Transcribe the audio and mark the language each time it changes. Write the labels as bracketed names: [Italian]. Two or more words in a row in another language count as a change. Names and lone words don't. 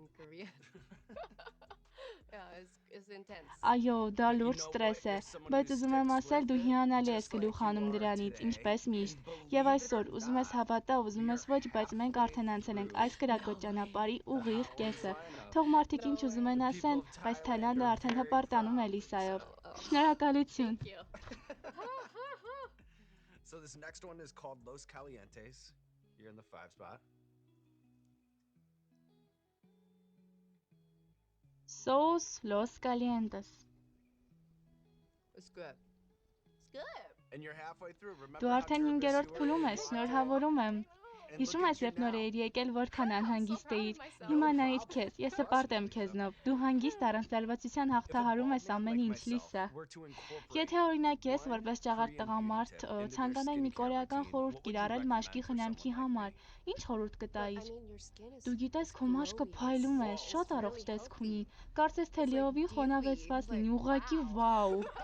[Armenian] Այո, դա լուրջ ստրես է, բայց ուզում եմ ասել, դու հիանալի ես գլուխ հանում դրանից, ինչպես միշտ։ Եվ այսօր, ուզում ես հավատա, ուզում ես ոչ, բայց մենք արդեն անցել ենք այս կրակոտ ճանապարհի ուղիղ կեսը։ Թող մարդիկ ինչ ուզում են ասեն, բայց Թայլանդը արդեն հպարտանում է Լիսայով։ Շնորհակալություն։ [English] So this next one is called Los Calientes. You're in the 5 spot. Sauce Los Calientes. It's good. And you're halfway through. Remember [Armenian] Դու արդեն 5-րդ փուլում ես, շնորհավորում եմ։ Հիշում ես, երբ նոր էիր եկել, որքան անհանգիստ էիր։ Հիմա նայիր քեզ, ես հպարտ եմ քեզնով։ Դու հանգիստ առանց լարվածության հաղթահարում ես ամեն ինչ, Լիսա։ Եթե օրինակ ես, որպես ճաղարտ տղամարդ, ցանկանայի մի կորեական խորհուրդ կիրառել մաշկի խնամքի համար, ինչ խորհուրդ կտայիր։ Դու գիտես, քո մաշկը փայլում է, շատ առողջ տեսք ունի։ Կարծես թե լիովին խոնավեցված լինի, ուղղակի վաու։